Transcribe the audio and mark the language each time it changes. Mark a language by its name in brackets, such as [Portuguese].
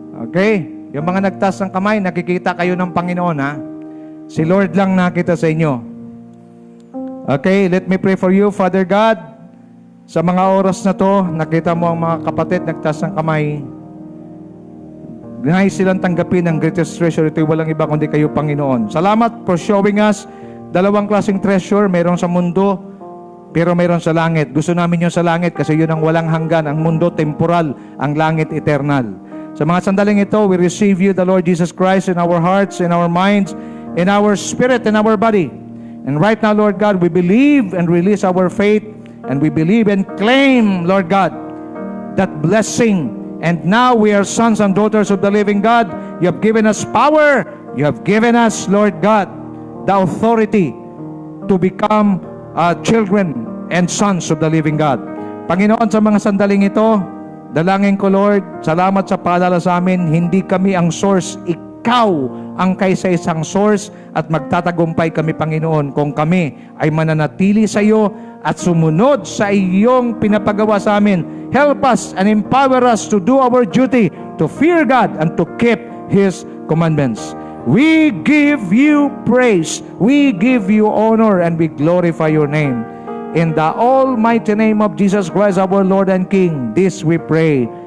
[Filipino] Okay, yung mga nagtaas ng kamay, nakikita kayo ng Panginoon ha. Si Lord lang nakita sa inyo. [English] Okay, let me pray for you, Father God. [Filipino] Sa mga oras na to, nakita mo ang mga kapatid nagtaas ng kamay. Nais silang tanggapin ang greatest treasure. Ito'y walang iba kundi kayo, Panginoon. Salamat [English] for showing us [Filipino] dalawang klaseng treasure. Mayroon sa mundo, pero mayroon sa langit. Gusto namin yung sa langit kasi yun ang walang hanggan. Ang mundo temporal, ang langit eternal. Sa mga sandaling ito, [English] we receive you, the Lord Jesus Christ, in our hearts, in our minds, in our spirit, in our body. And right now, Lord God, we believe and release our faith, and we believe and claim, Lord God, that blessing. And now we are sons and daughters of the living God. You have given us power. You have given us, Lord God, the authority to become children and sons of the living God. [Filipino] Panginoon, sa mga sandaling ito, dalangin ko, Lord, salamat sa paalala sa amin, hindi kami ang source, ikaw ang kaysa-isang source at magtatagumpay kami, Panginoon, kung kami ay mananatili sa iyo at sumunod sa iyong pinapagawa sa amin. [English] Help us and empower us to do our duty, to fear God and to keep His commandments. We give you praise, we give you honor, and we glorify your name. In the almighty name of Jesus Christ, our Lord and King, this we pray.